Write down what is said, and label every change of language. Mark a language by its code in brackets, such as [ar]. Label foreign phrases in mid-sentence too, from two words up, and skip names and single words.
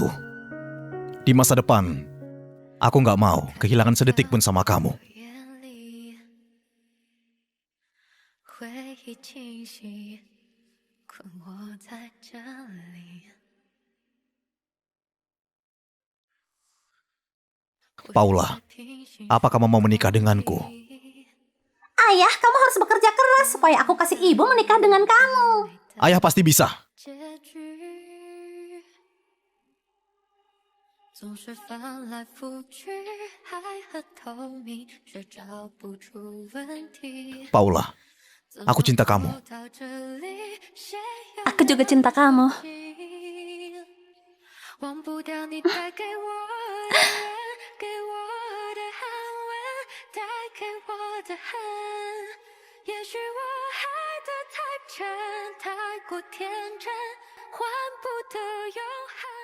[id] Di masa depan, aku nggak mau kehilangan sedetik pun sama kamu. [zh] 回忆清晰，困惑在这里。 [id] Paula, apa kamu mau menikah denganku? Ayah, kamu harus bekerja keras supaya aku kasih ibu menikah dengan kamu. Ayah pasti bisa. [zh] 结局总是翻来覆去，爱和透明却找不出问题。 [id] Paula, aku cinta kamu. [zh] 到这里，谁又 [id] Aku juga cinta kamu. [zh] 忘不掉你带给我的人，给我的安稳，带给我的恨。也许我爱得太真，太过天真，换不得永恒。